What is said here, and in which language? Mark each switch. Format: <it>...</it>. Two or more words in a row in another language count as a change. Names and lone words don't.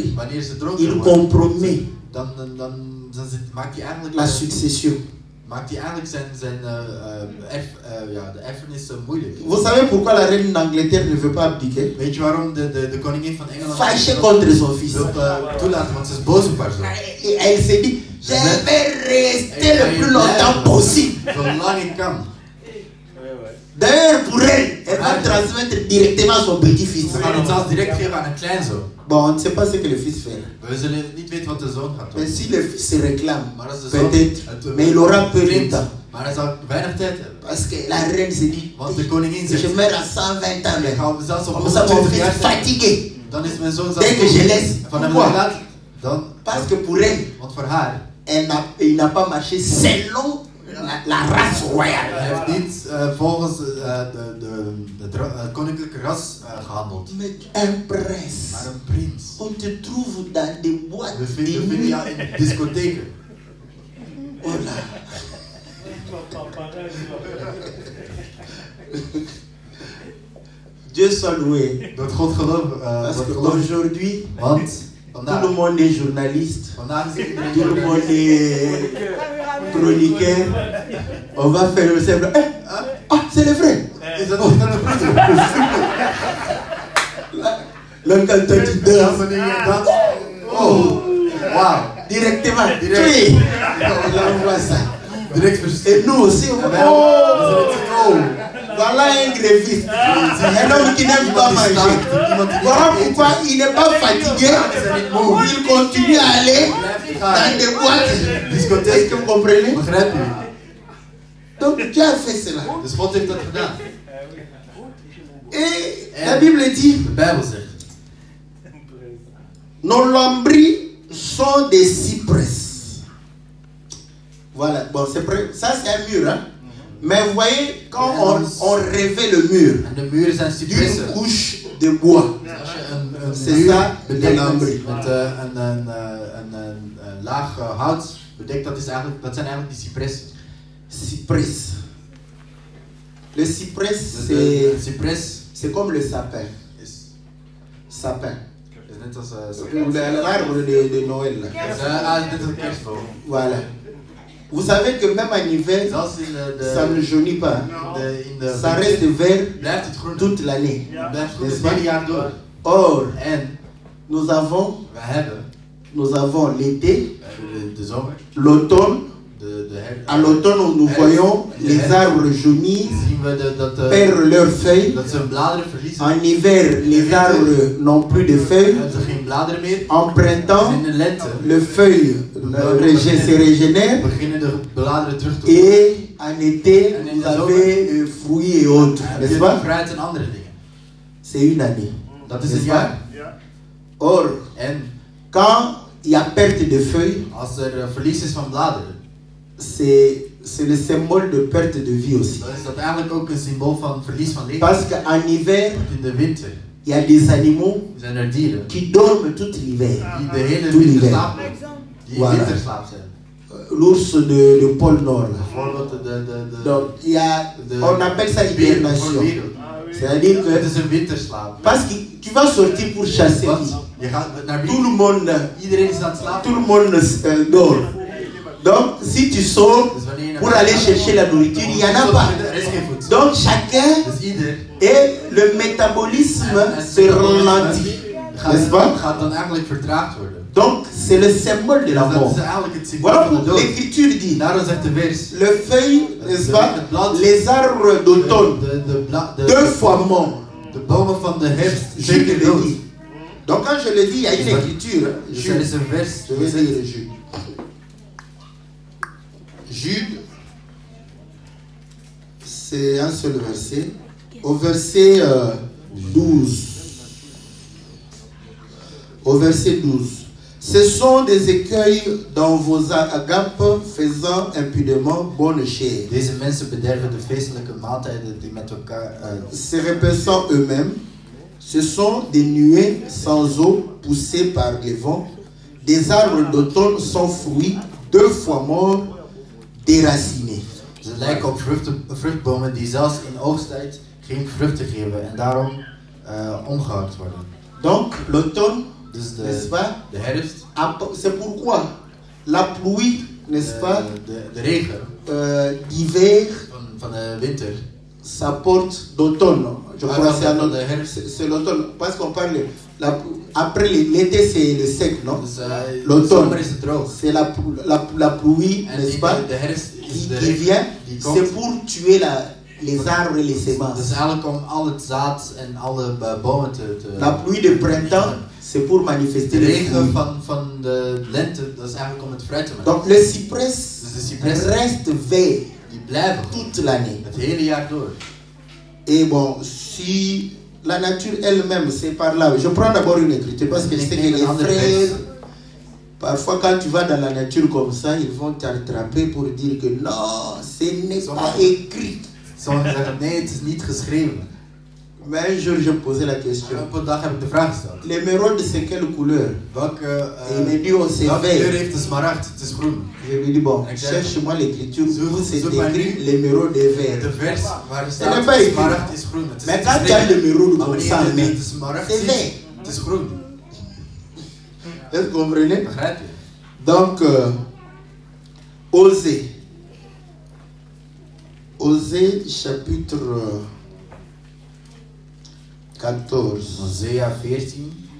<nl>Wanneer ze dronken</nl> <fr>il</fr> <nl>worden,</nl> <fr>compromet</fr> <nl>dan maakt hij eigenlijk</nl> <fr>la succession.</fr> <nl>de erfenis moeilijk.</nl> <fr>Vous savez pourquoi la reine d'Angleterre ne veut pas abdiquer?</fr> <nl>Weet je waarom de koningin van Engeland</nl> <fr>Fâchée contre son fils.</fr> <nl>wil toelaten? Want ze is boos op haar zoon.</nl> <fr>Et elle s'est dit, je vais rester le plus longtemps possible.</fr> <nl>Zolang ik kan.</nl> <fr>D'ailleurs, pour elle, elle va transmettre directement son petit-fils.</fr> <nl>Ze gaan het zelfs direct geven aan een kleinzoon.</nl> <fr>Bon, on ne sait pas ce que le fils fait.</fr> <nl>We zullen niet weten wat de zoon gaat doen.</nl> <fr>Mais si le fils se réclame,</fr> <nl>Maar als de zoon</nl> <fr>peut-être, mais il aura peu de</fr> <nl>klinkt,</nl> <fr>temps.</fr> <nl>maar hij zal weinig tijd hebben.</nl> <fr>Parce que la reine s'est dit,</fr> <nl>Want de koningin zegt,</nl> <fr>je meurs à 120 ans.</fr> <nl>ik ga zelfs op</nl> <fr>Comme ça, mon</fr> <nl>120</nl> <fr>fils</fr> <nl>jaar</nl> <fr>est</fr> <nl>zijn.</nl> <fr>fatigué.</fr> <nl>Dan is mijn zoon</nl> <fr>Dès que je laisse,</fr> <nl>van hem</nl> <fr>pourquoi?</fr> <nl>laat, dan,</nl> <fr>Parce que pour elle,</fr> <nl>want voor haar,</nl> <fr>il n'a pas marché selon la race royale.</fr> <nl>hij heeft niet volgens de koninklijke ras gehandeld.</nl> <fr>Mais un prince,</fr> <nl>Maar een prins.</nl> <fr>on te trouve dans des boîtes</fr> <nl>We</nl> <fr>de</fr> <nl>vinden</nl> <fr>nuit.</fr> <nl>jou in discotheken.</nl> <fr>Voilà. Dieu soit loué.</fr> <nl>Door God geloof.</nl> <fr>Parce qu'aujourd'hui,</fr> <nl>Want</nl> <fr>tout le monde est journaliste.</fr> <nl>vandaag is iedereen</nl> <fr>Tout le monde est chroniqueur. On va faire le simple. Ah, c'est le vrai.</fr> <nl>Is dat niet naar de broeder?</nl> <fr>Là, quand tu</fr> <nl>Ja,</nl> <fr>danses,</fr> <nl>wanneer je danst. oh, Wauw.</nl> <fr>directement.</fr> <nl>Direct.</nl> <fr>Oui. On envoie ça.</fr> <nl>Direct verstuurd.</nl> <fr>Et nous aussi, on va. Oh, voilà un gréviste. Un homme qui n'aime pas manger. Voilà pourquoi il n'est pas fatigué. Il continue à aller dans des boîtes. Est-ce que vous comprenez?</fr> <nl>Begrijp je?</nl> <fr>Donc Dieu a fait cela.</fr> <nl>Dus God heeft dat gedaan.</nl> <fr>Et la Bible dit,</fr> <nl>De Bijbel zegt.</nl> <fr>nos lambris sont des cypresses. Voilà, bon, ça c'est un mur, hein. Mais vous voyez, quand on revêt le mur</fr> <nl>En de muren zijn</nl> <fr>d'une</fr> <nl>cypressen.</nl> <fr>couche de bois,</fr> <nl>Dus als je een</nl> <fr>c'est</fr> <nl>muur</nl> <fr>ça le</fr> <nl>bedekt</nl> <fr>lambris.</fr> <nl>met een laag hout bedekt, dat zijn eigenlijk die cypressen.</nl> <fr>Cypress. Le cypress,</fr> <nl>Dus de cypres</nl> <fr>c'est comme le sapin.</fr> <nl>is</nl> <fr>Sapin.</fr> <nl>net als</nl> <fr>L'arbre de Noël. Là.</fr> <nl>net als een kerstvogel.</nl> <fr>Voilà. Vous savez que même en hiver,</fr> <nl>Zelfs in</nl> <fr>ça ne jaunit pas. Ça reste vert</fr> <nl>blijft het groen.</nl> <fr>toute l'année.</fr> <nl>Blijft groen</nl> <fr>N'est-ce</fr> <nl>het</nl> <fr>pas?</fr> <nl>hele jaar door.</nl> <fr>Or,</fr> <nl>En</nl> <fr>nous avons l'été,</fr> <nl>de zomer,</nl> <fr>l'automne. À l'automne, nous voyons les arbres jaunis</fr> <nl>zien we</nl> <fr>perdre leurs feuilles.</fr> <nl>dat ze hun bladeren verliezen.</nl> <fr>En hiver, les arbres n'ont plus de feuilles.</fr> <nl>Ze geen bladeren meer.</nl> <fr>En printemps,</fr> <nl>In de lente</nl> <fr>les feuilles se régénèrent.</fr> <nl>beginnen de bladeren terug te</nl> <fr>Et en été, vous avez fruits et autres, n'est-ce pas?</fr> <nl>Fruit en andere dingen.</nl> <fr>C'est une année.</fr> <nl>Dat is</nl> <fr>N'est-ce</fr> <nl>een</nl> <fr>pas?</fr> <nl>jaar.</nl> <fr>Or,</fr> <nl>En</nl> <fr>quand il y a perte de feuilles,</fr> <nl>als er verlies is van bladeren,</nl> <fr>c'est le symbole de perte de vie aussi.</fr> <nl>dan is dat eigenlijk ook een symbool van verlies van leven.</nl> <fr>Parce qu'en hiver,</fr> <nl>Want in de winter</nl> <fr>il y a des animaux</fr> <nl>zijn er dieren</nl> <fr>qui dorment tout l'hiver.</fr> <nl>die de hele</nl> <fr>Tout</fr> <nl>winter</nl> <fr>l'hiver.</fr> <nl>slapen. Die in</nl> <fr>Voilà.</fr> <nl>winterslaap zijn.</nl> <fr>L'ours de pôle Nord. Là.</fr> <nl>Bijvoorbeeld</nl> <fr>Donc, il y a, on appelle ça</fr> <nl>beer van de</nl> <fr>hibernation.</fr> <nl>wereld.</nl> <fr>C'est-à-dire</fr> <nl>Het</nl> <fr>que,</fr> <nl>is een winterslaap.</nl> <fr>parce que tu vas sortir pour chasser.</fr> <nl>Want je gaat naar</nl> <fr>Tout le</fr> <nl>binnen.</nl> <fr>monde,</fr> <nl>Iedereen is aan het slapen.</nl> <fr>tout le monde dort. Donc, si tu sors</fr> <nl>Dus wanneer je naar</nl> <fr>pour aller chercher la nourriture, il n'y en a pas.</fr> <nl>Er is geen voedsel.</nl> <fr>Donc, chacun</fr> <nl>Dus ieder</nl> <fr>et le métabolisme se ralentit. N'est-ce pas?</fr> <nl>gaat dan eigenlijk vertraagd worden.</nl> <fr>Donc, c'est le symbole de la</fr> <nl>Dus dat</nl> <fr>mort.</fr> <nl>is eigenlijk het symbool</nl> <fr>Voilà</fr> <nl>van de</nl> <fr>pourquoi</fr> <nl>dood.</nl> <fr>l'écriture dit</fr> <nl>Daarom zegt de vers.</nl> <fr>le feuille, n'est-ce pas? Les arbres d'automne, deux fois morts.</fr> <nl>De bomen van de herfst</nl> <fr>Jude</fr> <nl>zeker</nl> <fr>le</fr> <nl>dood.</nl> <fr>dit. Donc, quand je le dis, il y a une écriture.</fr> <nl>Dus er is</nl> <fr>Jude.</fr> <nl>een vers.</nl> <fr>Je vais lire Jude. Jude, c'est un seul verset. Au verset 12. Au verset 12. Ce sont des écueils dans vos agapes faisant impudemment bonne chair.</fr> <nl>Deze mensen bederven de feestelijke maaltijden die met elkaar</nl> <fr>Se repaissant eux-mêmes, ce sont des nuées sans eau poussées par les vents. Des arbres d'automne sans fruits, deux fois morts, déracinés.</fr> <nl>Ze lijken op vruchtbomen die zelfs in oogsttijd geen vruchten geven en daarom omgehakt worden.</nl> <fr>Donc l'automne,</fr> <nl>Dus</nl> <fr>n'est-ce pas?</fr> <nl>de herfst,</nl> <fr>C'est pourquoi la pluie, n'est-ce pas,</fr> <nl>de regen</nl> <fr>d'hiver</fr> <nl>van de winter,</nl> <fr>s'apporte d'automne. Je crois que</fr> <nl>van de herfst.</nl> <fr>c'est l'automne. Parce qu'on parle, après l'été c'est le sec, non?</fr> <nl>Dus</nl> <fr>L'automne,</fr> <nl>zomer is het droog.</nl> <fr>c'est la pluie,</fr> <nl>En</nl> <fr>n'est-ce pas,</fr> <nl>de herfst is</nl> <fr>qui</fr> <nl>de</nl> <fr>vient.</fr> <nl>die komt.</nl> <fr>C'est pour tuer les arbres et les</fr> <nl>Dat</nl> <fr>semences.</fr> <nl>is eigenlijk om al het zaad en alle bomen te</nl> <fr>La pluie de printemps, c'est pour manifester</fr> <nl>de</nl> <fr>les</fr> <nl>regen</nl> <fr>fruits.</fr> <nl>van de lente, dat is eigenlijk om het fruit te maken.</nl> <fr>Donc le cypress</fr> <nl>Dus de cypressen</nl> <fr>reste vert</fr> <nl>die blijven</nl> <fr>toute l'année.</fr> <nl>het hele jaar door.</nl> <fr>Et bon, si la nature elle-même, c'est par là. Je prends d'abord une écriture parce que je sais que les frères, parfois quand tu vas dans la nature comme ça, ils vont t'attraper pour dire que non, ce n'est pas écrit.</fr> <nl>Sommigen zeggen nee, het is niet geschreven.</nl> <fr>Mais un jour, je posais la question.</fr> <nl>Op een dag heb ik de vraag gesteld.</nl> <fr>L'émeraude, c'est quelle couleur?</fr> <nl>Welke</nl> <fr>Il me dit, oh, c'est</fr> <nl>kleur</nl> <fr>vert.</fr> <nl>heeft de smaragd? Het is groen.</nl> <fr>Je lui dis, bon,</fr> <nl>Exact.</nl> <fr>cherche-moi l'écriture où c'est</fr> <nl>Zoek maar</nl> <fr>écrit</fr> <nl>nu</nl> <fr>l'émeraude est vert.</fr> <nl>De vers waar</nl> <fr>n'est</fr> <nl>staat</nl> <fr>pas</fr> <nl>de</nl> <fr>écrit.</fr> <nl>smaragd is groen. Het is</nl> <fr>Mais</fr> <nl>niet</nl> <fr>quand tu as</fr> <nl>geschreven.</nl> <fr>l'émeraude</fr> <nl>Maar</nl> <fr>comme ça,</fr> <nl>wanneer je</nl> <fr>mais</fr> <nl>de smaragd</nl> <fr>c'est</fr> <nl>ziet,</nl> <fr>vert.</fr> <nl>het is groen.</nl> <fr>Est-ce que vous comprenez?</fr> <nl>Begrijp je?</nl> <fr>Donc, Osée. Osée chapitre 14.</fr> <nl>Hosea 14.</nl>